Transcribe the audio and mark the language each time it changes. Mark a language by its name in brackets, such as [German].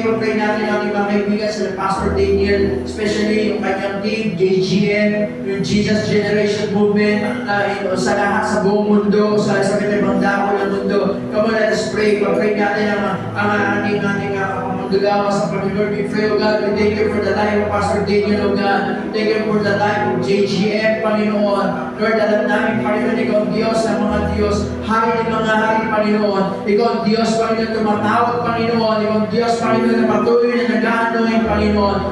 [Filipino] Pag-pray natin ang ating mga kaibigan sila Pastor Daniel, especially yung kanyang team, JGN, yung Jesus Generation Movement, sa lahat sa buong mundo, sa ibang dako ng mundo. [English] Come on, let us pray. [Filipino] Pag-pray natin ang ating manggagawa sa Panginoon. [English] We pray, O God, we thank you for the life of Pastor Daniel, O God. Thank you for the life of JGN, Panginoon. [Filipino] Lord, alam namin, Panginoon, ikaw ang Diyos ng mga Diyos, hari ng mga hari, Panginoon. Ikaw ang Diyos, Panginoon, tumatawag, Panginoon. Ikaw ang Diyos, Panginoon, na patuloy na nag-aanoin, Panginoon.